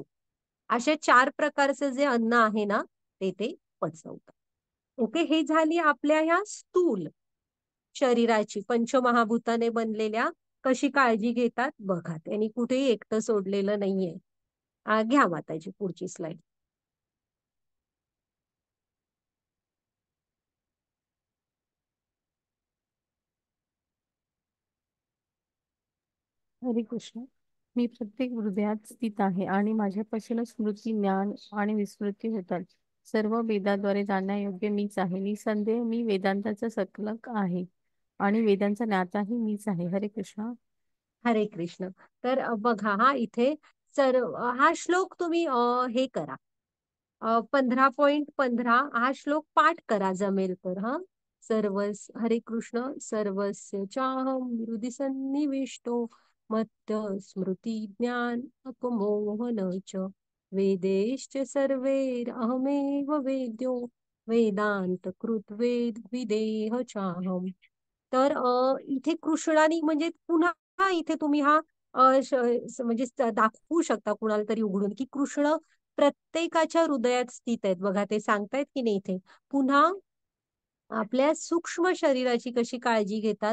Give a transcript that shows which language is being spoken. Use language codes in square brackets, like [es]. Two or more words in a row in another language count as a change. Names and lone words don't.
[mr] अशा 4 प्रकारचं जे अन्न आहे ना, ते पचवतात. ओके, हे झाली आपल्या ह्या स्थूल शरीराची, पंचमहाभूताने बनलेल्या, कशी काळजी घेतात बघा. त्यांनी कुठेही एकटं सोडलेलं नाहीये. घ्या माताजी पुढची स्लाइड. हरे कृष्ण. मी प्रत्येक हृदयात स्थित आहे आणि माझ्यापासूनच स्मृती, ज्ञान आणि विस्मृती होतात. सर्व वेदाद्वारे जाणण्यायोग्य मीच आहे. निसंदेह मी वेदांताचा सकलक आहे आणि वेदांचा ज्ञाताही मीच आहे. हरे कृष्ण. हरे कृष्ण. तर बघा हा इथे हा श्लोक तुम्ही हे करा, 15.15 हा श्लोक पाठ करा जमेल तर. हा हरे कृष्ण. [sa] सर्वस्य चाहं हृदि सन्निविष्टो मत्त स्मृती ज्ञान अपमोहन च वेदेश्च सर्वैरहमेव वेद्यो वेदांत कृत वेद विदेह चाहम. [mr] तर इथे कृष्णाने म्हणजे पुन्हा इथे तुम्ही हा म्हणजे दाखवू शकता कुणाला तरी उघडून, की कृष्ण प्रत्येकाच्या हृदयात स्थित आहेत बघा. ते सांगतायत की नाही इथे. पुन्हा आपल्या सूक्ष्म शरीराची कशी काळजी घेतात.